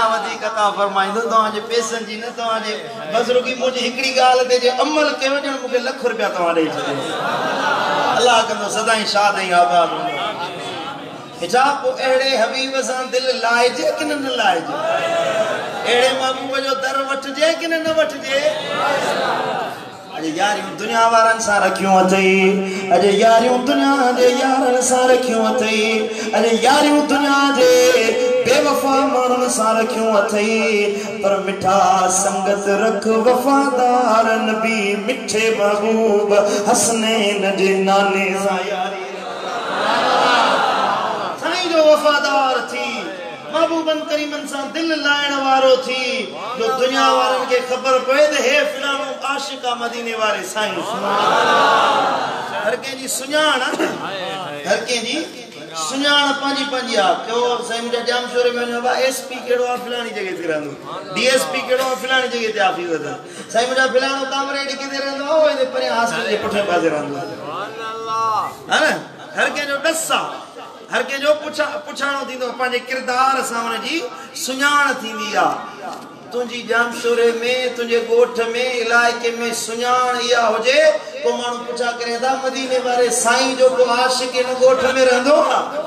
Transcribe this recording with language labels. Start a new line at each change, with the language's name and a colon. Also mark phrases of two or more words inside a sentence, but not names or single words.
Sindhi: वधीक अता फरमाईंदो तव्हांजे पैसनि जी न तव्हांजे बज़ुर्गी मुंहिंजी हिकिड़ी ॻाल्हि ते जे अमल कयो ॼण मूंखे लख रुपया तव्हां ॾेई छॾियो अल्लाह कंदो सदाईं शाद ऐं आबाद छा पोइ अहिड़े हबीब सां दिलि लाइजे कि न लाइजे एड़े महबूब जो दर वठजे कि न वठजे अजे यारियूं दुनिया वारन सां रखियूं अथई अजे यारियूं दुनिया जे यारन सां रखियूं अथई अजे यारियूं दुनिया जे बेवफा माण्हुनि सां रखियूं अथई पर मिठा संगत रख वफादार नबी मिठे महबूब हसनैन जे नाने सां यारी साईं जो वफादार थी महबूबन करीमन सां दिल लाइण वारो थी जो दुनिया वारन के खबर पए त हे फलाणो आशिक आ मदीने वारे साईं हर के जी सुञाण हर के जी सुञाण पंहिंजी पंहिंजी आ क्यों साईं मुंहिंजा जाम शोरे में वञो एसपी कहिड़ो आहे फलाणी जॻह ते रहंदो डीएसपी कहिड़ो आहे फलाणी जॻह ते ऑफिस अथसि साईं मुंहिंजा फलाणो कामरेड किथे रहंदो आहे उहो हिते परे हॉस्पिटल जे पुठियां पासे रहंदो आहे हा न हर कंहिंजो ॾस आहे हर के जो पुछाणो थींदो पंहिंजे किरदार सां हुनजी सुञाण थींदी आहे तुंहिंजी जामशोरे में तुंहिंजे ॻोठ में इलाइक़े में सुञाण इहा हुजे पोइ माण्हू पुछा करे था मदीने वारे साईं जो को आशिक हिन ॻोठ में रहंदो आहे